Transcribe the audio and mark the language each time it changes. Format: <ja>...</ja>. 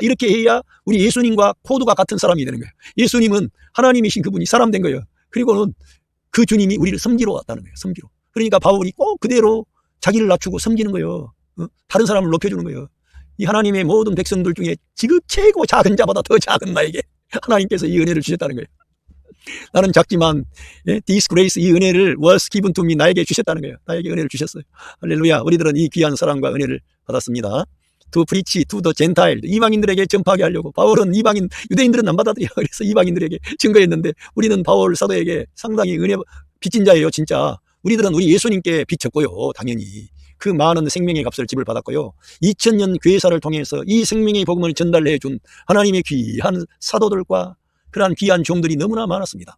<ko>이렇게 해야 우리 예수님과 코드가 같은 사람이 되는 거예요. 예수님은 하나님이신 그분이 사람 된 거예요. 그리고는 그 주님이 우리를 섬기러 왔다는 거예요. 섬기러. 그러니까 바울이 꼭 그대로 자기를 낮추고 섬기는 거예요. 다른 사람을 높여주는 거예요. 이 하나님의 모든 백성들 중에 지극 최고 작은 자보다 더 작은 나에게 하나님께서 이 은혜를 주셨다는 거예요. 나는 작지만, 예?</ko> <en>This grace,</en> <ko>이 은혜를</ko> <en>was given to me,</en> <ko>나에게 주셨다는 거예요. 나에게 은혜를 주셨어요. 할렐루야. 우리들은 이 귀한 사랑과 은혜를 받았습니다.</ko> <en>To preach to the Gentile,</en> <ko>이방인들에게 전파하게 하려고. 바울은 이방인, 유대인들은 안 받아들여. 그래서 이방인들에게 증거했는데 우리는 바울 사도에게 상당히 은혜 빚진 자예요. 진짜 우리들은 우리 예수님께 빚졌고요. 당연히 그 많은 생명의 값을 지불받았고요. 2000년 교회사를 통해서 이 생명의 복음을 전달해 준 하나님의 귀한 사도들과 그러한 귀한 종들이 너무나 많았습니다.</ko>